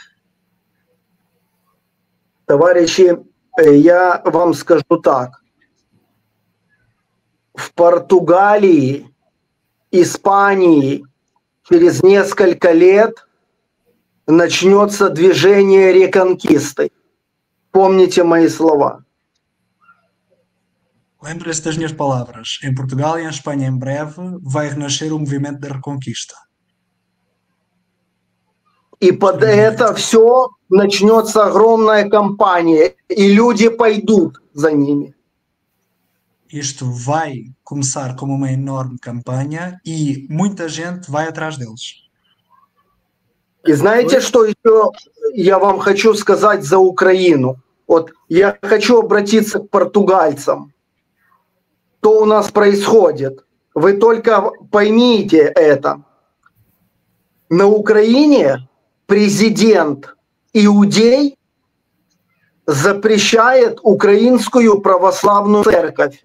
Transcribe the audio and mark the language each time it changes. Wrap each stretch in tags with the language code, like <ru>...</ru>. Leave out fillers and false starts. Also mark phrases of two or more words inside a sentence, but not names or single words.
<ru>Товарищи, я вам скажу так. В Португалии, Испании через несколько лет начнется движение реконкисты. Помните мои слова.</ru> <pt>Lembre-se das minhas palavras. Em Portugal e em Espanha, em breve, vai renascer o movimento da Reconquista.</pt> <ru>И под это все начнется огромная кампания, и люди пойдут за ними.</ru> <pt>Isto vai começar como uma enorme campanha e muita gente vai atrás deles.</pt> <ru>И знаете, что еще я вам хочу сказать за Украину? Вот я хочу обратиться к португальцам. Что у нас происходит? Вы только поймите это. На Украине президент иудей запрещает украинскую православную церковь.</ru>